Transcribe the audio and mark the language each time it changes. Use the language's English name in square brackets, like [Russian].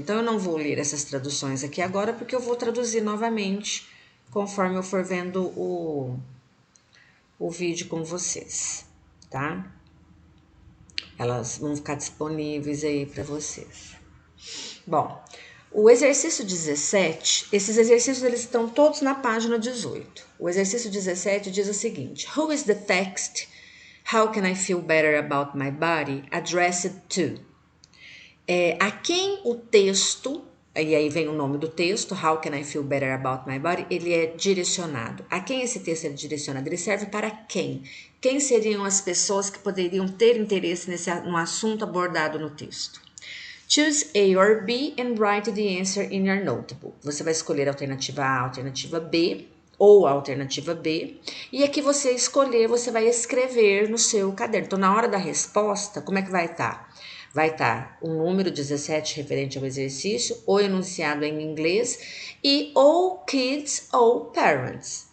[Portuguese] Então eu não vou ler essas traduções aqui agora, porque eu vou traduzir novamente conforme eu for vendo o vídeo com vocês, tá? Elas vão ficar disponíveis aí para vocês. Bom, o exercício 17, esses exercícios eles estão todos na página 18. [English] O exercício 17 diz o seguinte: Who is the text? How can I feel better about my body? Addressed to. [Portuguese] A quem o texto, e aí vem o nome do texto, [English] How can I feel better about my body? [Portuguese] Ele é direcionado. A quem esse texto é direcionado? Ele serve para quem? Quem seriam as pessoas que poderiam ter interesse no assunto abordado no texto? [English] Choose A or B and write the answer in your notebook. [Portuguese] Você vai escolher a alternativa A, a alternativa B ou a alternativa B. E aqui você escolher, você vai escrever no seu caderno. Então, na hora da resposta, como é que vai estar? Vai estar o número 17 referente ao exercício, o enunciado em inglês e ou kids ou parents.